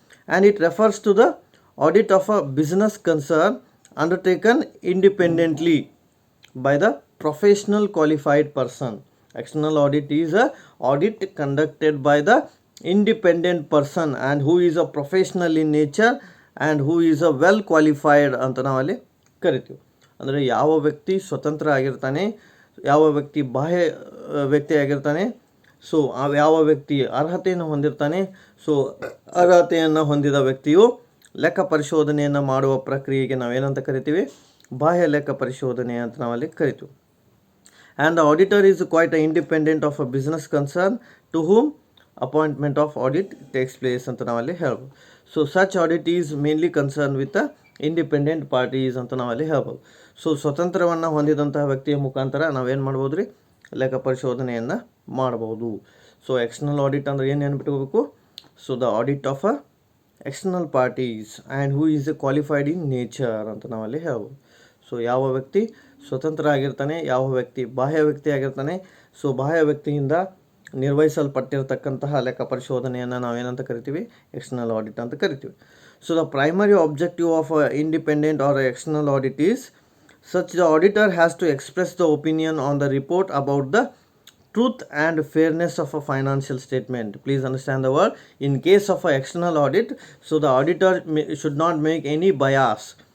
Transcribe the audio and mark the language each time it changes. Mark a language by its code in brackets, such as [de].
[en] And it refers to the audit of a business concern undertaken independently by the professional qualified person. External audit is a audit conducted by the independent person and who is a professional in nature and who is a well qualified [kn] ಅಂತ ನಾವಲ್ಲಿ ಕರಿತೀವಿ. ಅಂದರೆ ಯಾವ ವ್ಯಕ್ತಿ ಸ್ವತಂತ್ರ ಆಗಿರ್ತಾನೆ, ಯಾವ ವ್ಯಕ್ತಿ ಬಾಹ್ಯ ವ್ಯಕ್ತಿ ಆಗಿರ್ತಾನೆ, ಸೊ ಯಾವ ವ್ಯಕ್ತಿ ಅರ್ಹತೆಯನ್ನು ಹೊಂದಿರ್ತಾನೆ, ಸೊ ಅರ್ಹತೆಯನ್ನು ಹೊಂದಿದ ವ್ಯಕ್ತಿಯು ಲೆಕ್ಕ ಪರಿಶೋಧನೆಯನ್ನು ಮಾಡುವ ಪ್ರಕ್ರಿಯೆಗೆ ನಾವೇನಂತ ಕರಿತೀವಿ, ಬಾಹ್ಯ ಲೆಕ್ಕ ಪರಿಶೋಧನೆ ಅಂತ ನಾವಲ್ಲಿ ಕರಿತೀವಿ. [en] and the auditor is quite independent of a business concern to whom appointment of audit takes place [kn] ಅಂತ ನಾವಲ್ಲಿ ಹೇಳ್ಬೋದು. [en] so such audit is mainly concern with independent parties [kn] ಅಂತ ನಾವಲ್ಲಿ ಹೇಳ್ಬೋದು. ಸೊ ಸ್ವತಂತ್ರವನ್ನು ಹೊಂದಿದಂತಹ ವ್ಯಕ್ತಿಯ ಮುಖಾಂತರ ನಾವೇನು ಮಾಡ್ಬೋದು ರೀ, ಲೆಕ್ಕ ಪರಿಶೋಧನೆಯನ್ನು ಮಾಡ್ಬೋದು. ಸೊ ಎಕ್ಸ್ಟರ್ನಲ್ ಆಡಿಟ್ ಅಂದರೆ ಏನು ನೆನ್ಪಿಟ್ಕೋಬೇಕು? [en] so the audit of a external parties and who is a qualified in nature [kn] ಅಂತ ನಾವಲ್ಲಿ ಹೇಳ್ಬೋದು. ಸೊ ಯಾವ ವ್ಯಕ್ತಿ ಸ್ವತಂತ್ರ ಆಗಿರ್ತಾನೆ, ಯಾವ ವ್ಯಕ್ತಿ ಬಾಹ್ಯ ವ್ಯಕ್ತಿ ಆಗಿರ್ತಾನೆ, ಸೊ ಬಾಹ್ಯ ವ್ಯಕ್ತಿಯಿಂದ ನಿರ್ವಹಿಸಲ್ಪಟ್ಟಿರ್ತಕ್ಕಂತಹ ಲೆಕ್ಕ ಪರಿಶೋಧನೆಯನ್ನು ನಾವೇನಂತ ಕರಿತೀವಿ, ಎಕ್ಸ್ಟರ್ನಲ್ ಆಡಿಟ್ ಅಂತ ಕರಿತೀವಿ. [en] So the primary objective of independent or external audit is such the auditor has to express the opinion on the report about the truth and fairness of a financial statement. Please understand the word. In case of an external audit, so the auditor should not make any bias.